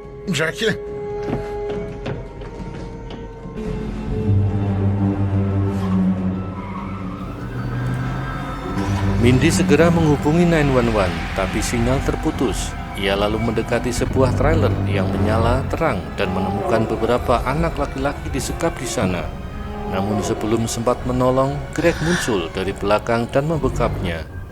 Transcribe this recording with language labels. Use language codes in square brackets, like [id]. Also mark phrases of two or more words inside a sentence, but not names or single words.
[id] Jackie. Mindy segera menghubungi 911, tapi sinyal terputus. Ia lalu mendekati sebuah trailer yang menyala terang dan menemukan beberapa anak laki-laki disekap di sana. Namun sebelum sempat menolong, Greg muncul dari belakang dan membekapnya.